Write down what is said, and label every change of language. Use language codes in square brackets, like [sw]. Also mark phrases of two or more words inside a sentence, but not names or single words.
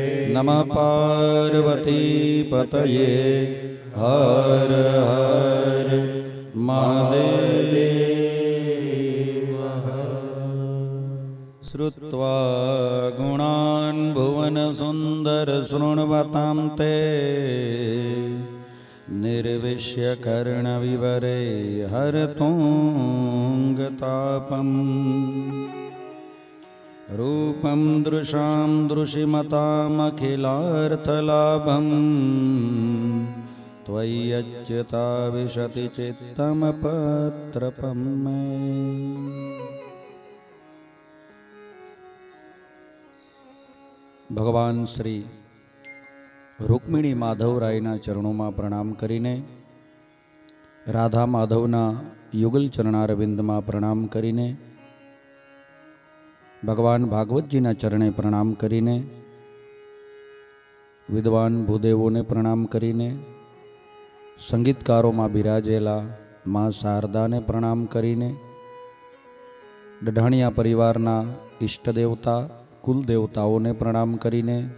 [sa] नमः पार्वती पतये हर हर महादेव श्रुत्वा गुणान भुवन सुंदर शृणवतां ते निर्विश्य कर्ण विवरे हरतुंगतापम रूपम दृशां दृशिमतामखिलार्थलाभम त्वय्यच्युता विशति चित्तम पत्रपम [gu] भगवान श्री રૂકમિણી માધવરાયના ચરણોમાં પ્રણામ કરીને, રાધા માધવના યુગલ ચરણારવિંદમાં પ્રણામ કરીને, ભગવાન ભાગવતજીના ચરણે પ્રણામ કરીને, વિદ્વાન ભૂદેવોને પ્રણામ કરીને, સંગીતકારોમાં બિરાજેલા મા શારદાને પ્રણામ કરીને, ડઢાણિયા પરિવારના ઈષ્ટદેવતા કુલદેવતાઓને પ્રણામ કરીને,